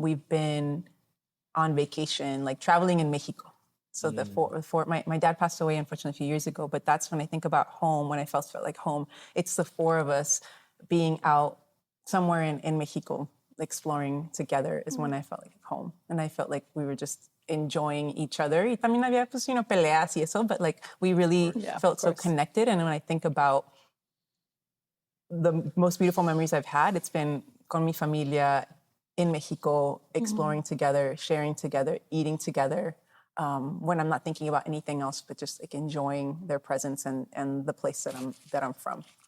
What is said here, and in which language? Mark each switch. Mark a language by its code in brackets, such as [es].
[en] We've been on vacation, like traveling in Mexico. So my dad passed away, unfortunately, a few years ago, but that's when I think about home, when I felt like home. It's the four of us being out somewhere in Mexico, exploring together is when I felt like home. And I felt like we were just enjoying each other. [es] Y también había, pues, peleas y eso, [en] but like we really felt so connected. And when I think about the most beautiful memories I've had, it's been [es] con mi familia [en] in Mexico, exploring together, sharing together, eating together, when I'm not thinking about anything else, but just like enjoying their presence and the place that I'm from.